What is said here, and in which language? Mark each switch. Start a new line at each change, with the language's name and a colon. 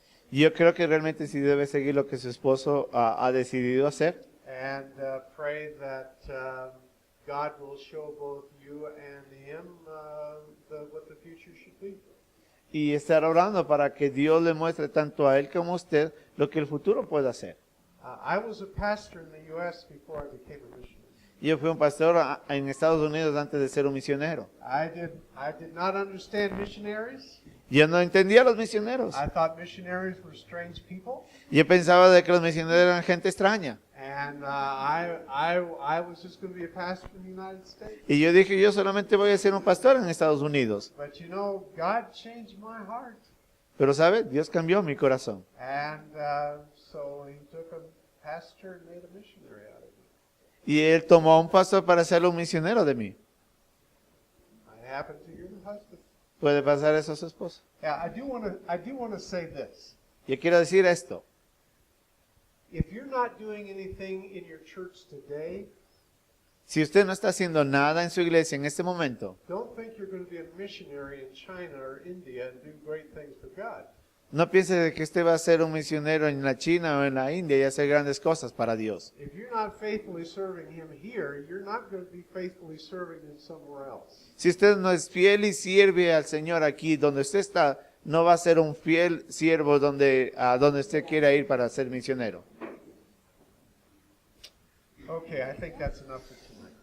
Spanish: Yo creo que realmente sí debe seguir lo que su esposo ha decidido hacer.
English: And pray that God will show both you and him what the future should be.
Spanish: Y estar orando para que Dios le muestre tanto a él como a usted lo que el futuro puede hacer.
English: I was a pastor in the U.S. before I became a missionary.
Spanish: Yo fui un pastor en Estados Unidos antes de ser un misionero.
English: I did not understand missionaries.
Spanish: Yo no entendía a los misioneros.
English: I thought missionaries were strange people.
Spanish: Yo pensaba de que los misioneros eran gente extraña.
English: And I was just going to be a pastor in the United States.
Spanish: Y yo dije, yo solamente voy a ser un pastor en Estados Unidos.
English: But you know, God changed my heart.
Spanish: Pero ¿sabe? Dios cambió mi corazón.
English: And so he took a pastor and made a missionary out of me.
Spanish: Y él tomó a un pastor para hacerlo un misionero de mí.
English: Might happen to your husband.
Spanish: Puede pasar eso a su esposo.
English: Yeah, I do want to say this.
Spanish: Yo quiero decir esto.
English: If you're not doing anything in your church today,
Spanish: Si usted no está haciendo nada en su iglesia en este momento,
English: don't think you're going to be a missionary in China or India and do great things for God.
Spanish: no piense de que usted va a ser un misionero en la China o en la India y hacer grandes cosas para Dios.
English: If you're not faithfully serving Him here, you're not going to be faithfully serving Him somewhere else.
Spanish: Si usted no es fiel y sirve al Señor aquí donde usted está, no va a ser un fiel siervo a donde usted quiera ir para ser misionero.
English: Okay, I think that's enough for tonight.